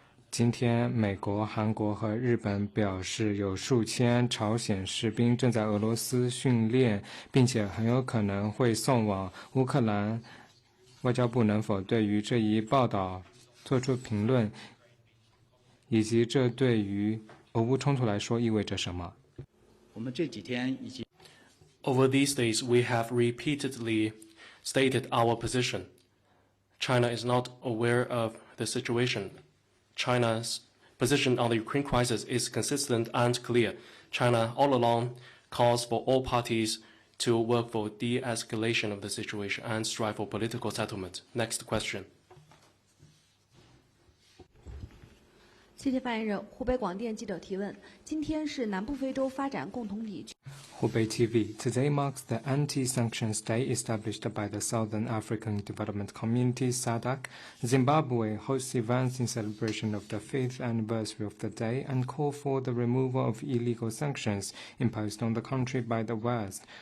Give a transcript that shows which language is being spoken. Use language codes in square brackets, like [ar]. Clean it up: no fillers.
[zh] 今天，美国、韩国和日本表示，有数千朝鲜士兵正在俄罗斯训练，并且很有可能会送往乌克兰。外交部能否对于这一报道做出评论，以及这对于俄乌冲突来说意味着什么？我们这几天已经 [en] Over these days, we have repeatedly stated our position. China is not aware of the situation. China's position on the Ukraine crisis is consistent and clear. China all along calls for all parties to work for de-escalation of the situation and strive for political settlement. Next question. [zh] 谢谢发言人。湖北广电记者提问：今天是南部非洲发展共同体。 [en] Hubei TV. Today marks the Anti-Sanctions Day established by the Southern African Development Community (SADC). Zimbabwe hosts events in celebration of the 5th anniversary of the day and call for the removal of illegal sanctions imposed on the country by the West.